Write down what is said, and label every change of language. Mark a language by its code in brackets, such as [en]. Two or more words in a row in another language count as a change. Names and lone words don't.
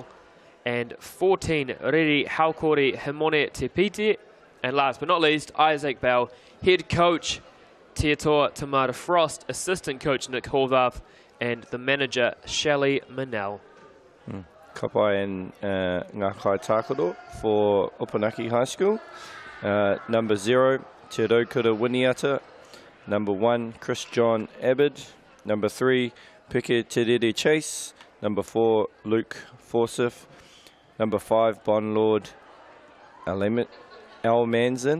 [en] And 14, Riri Haukori Himone Tepiti. And last but not least, Isaac Bell, head coach Tietoa Tamara Frost, assistant coach Nick Horvath, and the manager Shelley Manel. [mi] Kapai and ngā kai tākoro for Opunake High School. [en] Number 0, Te Raukura Winiata. Number 1, Chris John Abbott. Number 3, Peke Te Rere Chase. Number 4, Luke Forsyth. Number 5, Bon Lord Almanzin.